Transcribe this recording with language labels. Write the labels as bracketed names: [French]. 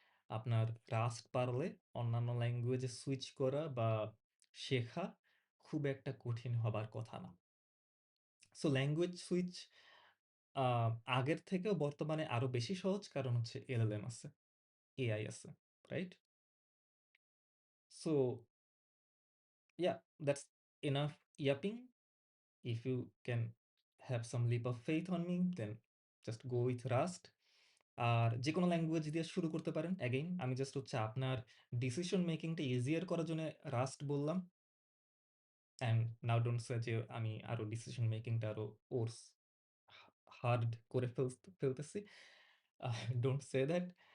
[Bangla] আপনার রাস্ট পারলে অন্যান্য ল্যাঙ্গুয়েজে সুইচ করা বা শেখা খুব একটা কঠিন হবার কথা না। সো ল্যাঙ্গুয়েজ সুইচ আগের থেকেও বর্তমানে আরো বেশি সহজ, কারণ হচ্ছে এলএলএম আছে, এআই আছে, right? [English] So yeah, that's enough yapping. If you can have some leap of faith on me, then just go with Rust. [Bangla] আর যেকোনো ল্যাঙ্গুয়েজ দিয়ে শুরু করতে পারেন। অ্যাগেইন আমি জাস্ট হচ্ছে আপনার ডিসিশন মেকিংটা ইজিয়ার করার জন্য রাস্ট বললাম। অ্যান্ড নাও ডোন্ট সে যে আমি আরো ডিসিশন মেকিংটা আরো কোর্স হার্ড করে ফেলতেছি। [English] Don't say that.